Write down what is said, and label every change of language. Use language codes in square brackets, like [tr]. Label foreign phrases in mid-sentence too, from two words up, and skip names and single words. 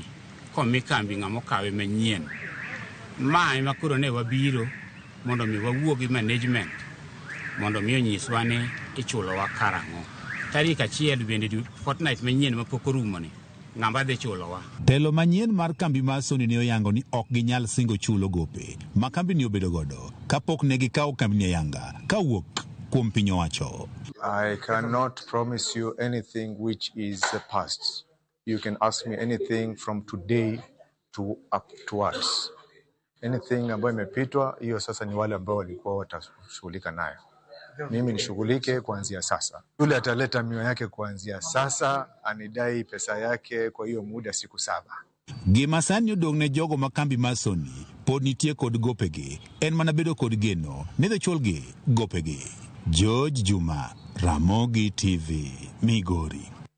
[luo] Komi kambi ng'amo kawe manyien. Ma ema koro ne wabiro mondo mi wawuo gi management mondo mi onyiswa ni ichulowa karang'o. Tarik 1 bende fortnight manyien ma pok orumo ni ng'amba dhi chulowa. Telo manyien mar kambi masoni ne oyango ni ok ginyal singo chulo gope ma kambini obedo godo kapok ne gikawo kambini ayanga kawuok kuom piny owacho. [en] I cannot promise you anything which is past. You can ask me anything from today to upwards. [sw] Anything ambayo imepitwa hiyo sasa ni wale ambao walikuwa watashughulika nayo. Mimi nishughulike kuanzia sasa. Yule ataleta mio yake kuanzia sasa, anidai pesa yake kwa hiyo muda siku 7. [luo] Gima sani odong' ne jogo ma kambi masoni pod nitie kod gopegi en mana bedo kod geno ni dhi chulgi gopegi. George Juma, Ramogi TV, Migori.